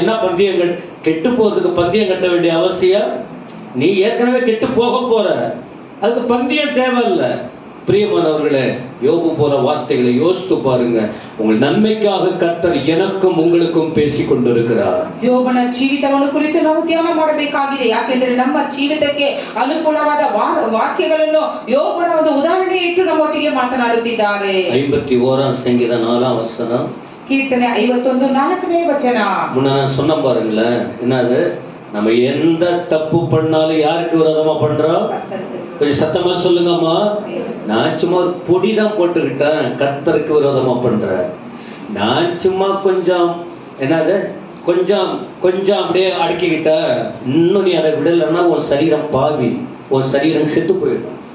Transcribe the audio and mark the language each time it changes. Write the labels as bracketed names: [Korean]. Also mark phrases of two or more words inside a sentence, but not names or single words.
[Tamil] என்ன பந்தயம்? கெட்டு போறதுக்கு பந்தயம் கட்ட வேண்டிய அவசியம்? நீ ஏற்கனவே கெட்டு போக போற, அதுக்கு பந்தயம் தேவையில்லை. பிரியமானவர்களே, யோபு போற வார்த்தைகளை யோசித்து பாருங்க. உங்கள் நன்மைக்காக கர்த்தர் எனக்கும் உங்களுக்கும் பேசிக் கொண்டிருக்கிறார். [Kannada] ಯೋಬನ ಜೀವಿತವನ್ನು ಕುರಿತು ನಾವು ಧ್ಯಾನ ಮಾಡಬೇಕಾಗಿದೆ. ಯಾಕೆಂದರೆ ನಮ್ಮ ಜೀವಿತಕ್ಕೆ ಅನುಕೂಲವಾದ ವಾಕ್ಯಗಳನ್ನು ಯೋಬನ ಒಂದು ಉದಾಹರಣೆ ಇಟ್ಟು ನಮ್ಮೊಟ್ಟಿಗೆ ಮಾತನಾಡುತ್ತಿದ್ದಾರೆ. 51 ಸಂಗೀತ 4 ವಚನ, ಕೀರ್ತನೆ 51 4ನೇ ವಚನ. [Tamil] முன்ன நான் சொன்ன பாருங்களேன், என்னது, நம்ம எந்த தப்பு பண்ணாலும் யாருக்கு விரோதமா பண்றோம்? கொஞ்சம் சத்தமா சொல்லுங்கம்மா. நான் சும்மா ஒரு பொடி தான் போட்டுக்கிட்டேன், கர்த்தருக்கு விரோதமா பண்றேன். நான் சும்மா கொஞ்சம் என்னது கொஞ்சம் கொஞ்சம் அப்படியே அடக்கிக்கிட்ட, இன்னும் நீ அதை விடலைன்னா உன் சரீரம் பாவி, உன் சரீரம் செத்து போயிடும்.